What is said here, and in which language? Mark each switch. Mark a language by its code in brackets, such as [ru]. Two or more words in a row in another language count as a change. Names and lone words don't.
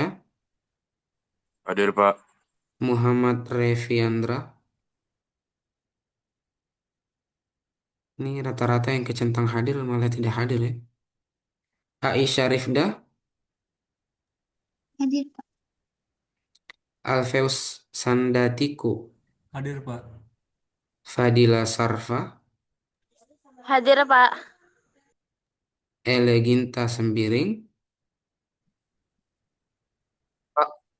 [id] Hadir Pak. Muhammad Reviandra. Ini rata-rata yang kecentang hadir malah tidak hadir ya. Aisyah Rifda. Hadir, Pak. Alfeus Sandatiku. Hadir, Pak. Fadila Sarfa. Hadir, Pak. Eleginta Sembiring. Pak.